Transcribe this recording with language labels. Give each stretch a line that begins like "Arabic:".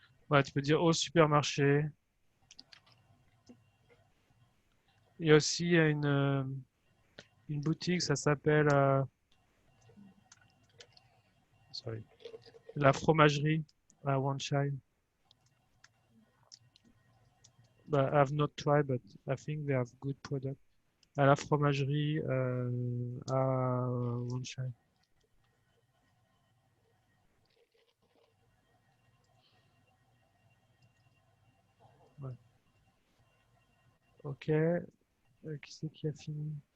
French: Ouais, tu peux dire au supermarché. Il y a aussi une boutique, ça s'appelle la fromagerie à Wan Chai.
English: I've not tried, but I think they have good product.
French: À la fromagerie à Wan Chai. Ouais. Ok. Qui c'est qui a fini?